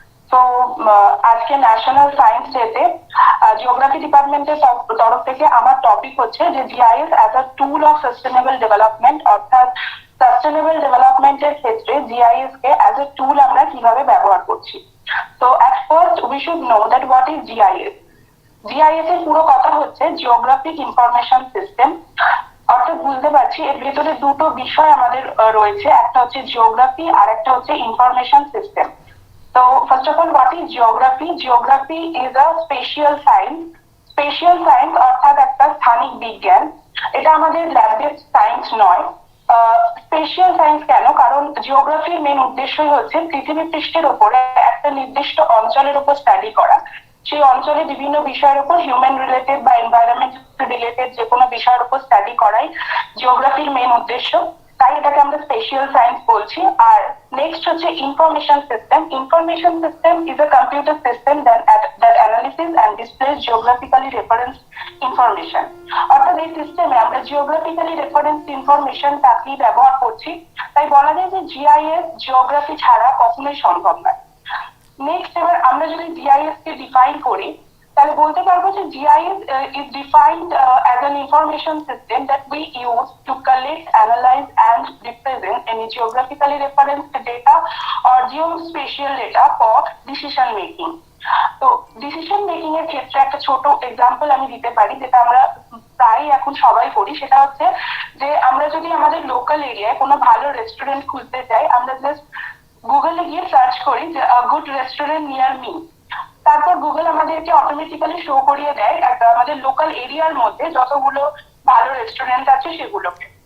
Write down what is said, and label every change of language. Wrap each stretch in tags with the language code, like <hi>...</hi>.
<bn>So আজকে national science ডেতে geography ডিপার্টমেন্টের তরফ থেকে আমার টপিক হচ্ছে যে</bn> <en>GIS as a tool of sustainable development,</en> <bn>অর্থাৎ সাস্টেনেবল ডেভেলপমেন্টের ক্ষেত্রে জিআইএস কে অ্যাজ এ টুল আমরা কিভাবে ব্যবহার করছি। তো</bn> <en>At first we should know that what is GIS.</en> <bn>GIS এর পুরো কথা হচ্ছে জিওগ্রাফিক ইনফরমেশন সিস্টেম, অর্থাৎ বুঝতে পারছি এর ভেতরে দুটো বিষয় আমাদের রয়েছে, একটা হচ্ছে জিওগ্রাফি আর একটা হচ্ছে information system.</bn> <en>So first of all, what is geography? Geography is a spatial science.</en> <bn>Spatial science অর্থাৎ একটা স্থানিক বিজ্ঞান, এটা আমাদের ল্যাবের সায়েন্স নয়। স্পেশিয়াল সায়েন্স কেন? কারণ জিওগ্রাফির মেন উদ্দেশ্যই হচ্ছে পৃথিবী পৃষ্ঠের উপরে একটা নির্দিষ্ট অঞ্চলের উপর স্টাডি করা, সেই অঞ্চলে বিভিন্ন বিষয়ের উপর হিউম্যান রিলেটেড বা এনভায়রনমেন্ট রিলেটেড যে কোনো বিষয়ের উপর স্টাডি করাই জিওগ্রাফির মেইন উদ্দেশ্য। তাই এটাকে আমরা স্পেশাল সায়েন্স বলছি। আর নেক্সট হচ্ছে information system.</bn> <en>Information system is a computer system that analysis and displays geographically reference information.</en> <bn>অর্থাৎ এই সিস্টেমে আমরা জিওগ্রাফিক্যালি রেফারেন্স ইনফরমেশনটাকেই ব্যবহার করছি। তাই বলা যায় যে জিআইএস জিওগ্রাফি ছাড়া কখনোই সম্ভব নয়। নেক্সট এবার আমরা যদি জিআইএস কে ডিফাইন করি তাহলে বলতে পারবো যে GIS</bn> <en>is defined as an information system that we use to collect, analyze and represent any geographically referenced data or geospatial data for decision making.</en> <bn>তো ডিসিশন মেকিং এর ক্ষেত্রে একটা ছোট এক্সাম্পল আমি দিতে পারি, যেটা আমরা প্রায় এখন সবাই করি। সেটা হচ্ছে যে আমরা যদি আমাদের লোকাল এরিয়ায় কোনো ভালো রেস্টুরেন্ট খুঁজতে চাই, আমরা জাস্ট গুগলে গিয়ে সার্চ করি যে</bn> <en>Good restaurant near me.</en> <bn>তারপর গুগল আমাদেরকে অটোমেটিক্যালি শো করিয়ে দেয় আমাদের লোকাল এরিয়ার মধ্যে যতগুলো ভালো রেস্টুরেন্ট আছে সেগুলোকে।</bn>